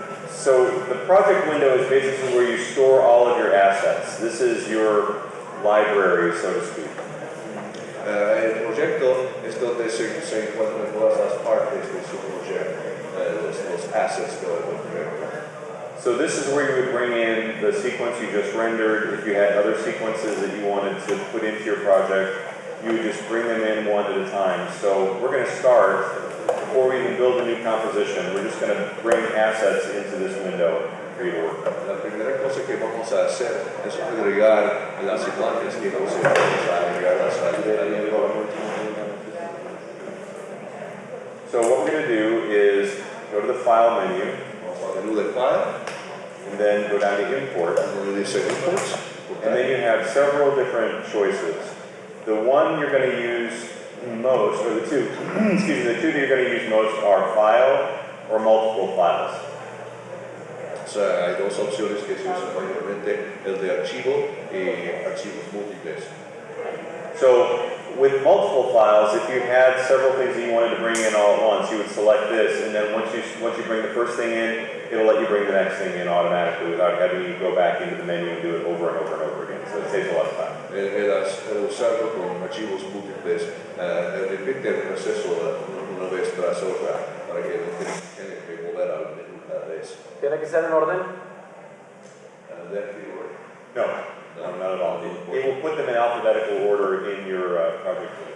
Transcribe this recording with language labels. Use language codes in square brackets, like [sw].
[en] So the project window is basically where you store all of your assets. This is your library, so to speak. [es] El proyecto es donde se encuentran todas las partes de su proyecto, los assets del proyecto. [en] So this is where you would bring in the sequence you just rendered. If you had other sequences that you wanted to put into your project, you would just bring them in one at a time. So we're going to start, before we even build a new composition, we're just going to bring assets into this window for you to work on. [es] La primera cosa que vamos a hacer es agregar las imágenes que vamos a agregarlas al [en] So what we're going to do is go to the File menu, [es] menú de File, [en] and then go down to Import. [es] donde dice Imports, [en] And then you have several different choices. The one you're going to use most, or the two, excuse me, the two that you're going to use most are File or multiple files. [es] O sea, hay dos opciones que se usan mayormente, el de archivo y archivos múltiples. [en] So with multiple files, if you had several things that you wanted to bring in all at once, you would select this, and then once you bring the first thing in, it'll let you bring the next thing in automatically without having you go back into the menu and do it over and over and over again. So it saves a lot of time. [es] El usarlo con archivos múltiples repite el proceso una vez tras otra para que no tengan que volver al menú cada vez. ¿Tiene que ser en orden? [en] No, not at all. It will put them in alphabetical order in your project.